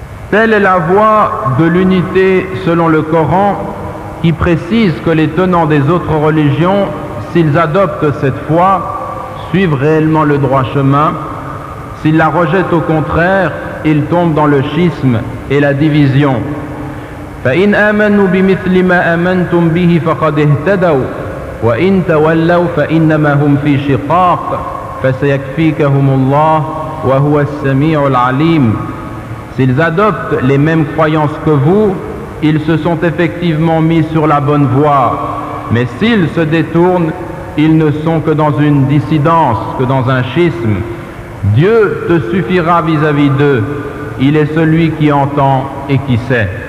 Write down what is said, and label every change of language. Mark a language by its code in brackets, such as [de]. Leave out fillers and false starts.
[fr] Telle est la voie de l'unité selon le Coran qui précise que les tenants des autres religions, s'ils adoptent cette foi, suivent réellement le droit chemin. S'ils la rejettent au contraire, ils tombent dans le schisme et la division. [ar] فإن آمنوا بمثل ما آمنتم به فقد اهتدوا وإن تولوا فإنما هم في شقاق فسيكفيكهم الله وهو السميع العليم. [fr] S'ils adoptent les mêmes croyances que vous, ils se sont effectivement mis sur la bonne voie. Mais s'ils se détournent, ils ne sont que dans une dissidence, que dans un schisme. Dieu te suffira vis-à-vis d'eux. Il est celui qui entend et qui sait.